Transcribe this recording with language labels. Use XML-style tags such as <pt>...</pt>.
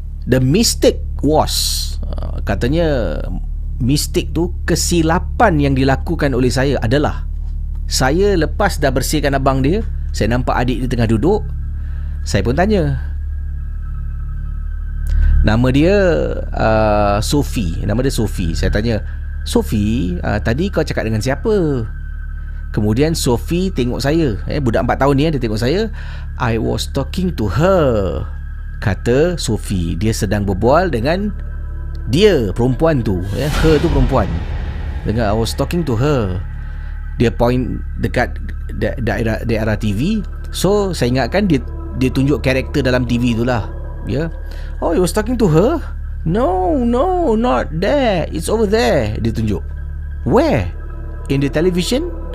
<en>The mistake was,</en> <ms>katanya mistake tu, kesilapan yang dilakukan oleh saya adalah, saya lepas dah bersihkan abang dia, saya nampak adik dia tengah duduk. Saya pun tanya. Nama dia Sophie. Nama dia Sophie. Saya tanya, Sophie, tadi kau cakap dengan siapa? Kemudian Sophie tengok saya. Budak 4 tahun ni dia tengok saya.</ms> <en>I was talking to her,</en> <ms>kata Sophie. Dia sedang berbual dengan dia, perempuan tu. Her tu perempuan. Dengar,</ms> <en>I was talking to her.</en> <ms>Dia point dekat daerah TV. So saya ingatkan dia tunjuk karakter dalam TV tu lah.</ms> <en>Oh, you was talking to her? No, not there. It's over there.</en> <ms>Dia tunjuk.</ms> <en>Where? In the television?</en>